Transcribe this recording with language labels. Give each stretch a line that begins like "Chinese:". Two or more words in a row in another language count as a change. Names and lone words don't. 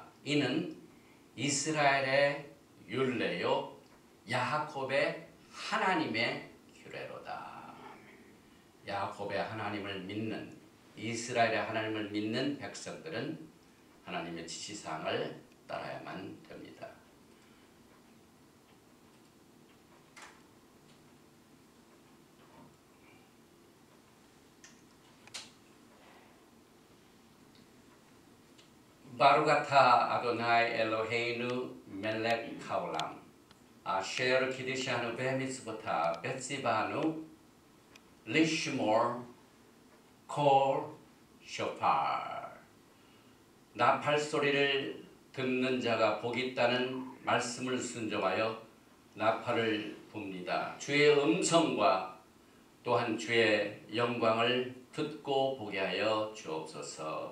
Korean: 이는 이스라엘의 율례요 야곱의 하나님의 규례로다. 야곱의 하나님을 믿는, 이스라엘의 하나님을 믿는 백성들은 하나님의 지시사항을 따라야만 됩니다.
Hebrew: ברוך אתה אדוני אלוהינו מלך העולם אשר קדשנו במצוותיו וציונו לשמוע קול שופר.
Korean: 나팔 소리를 듣는 자가 복이 있다는 말씀을 순종하여 나팔을 붑니다. 주의 음성과 또한 주의 영광을 듣고 보게 하여 주옵소서.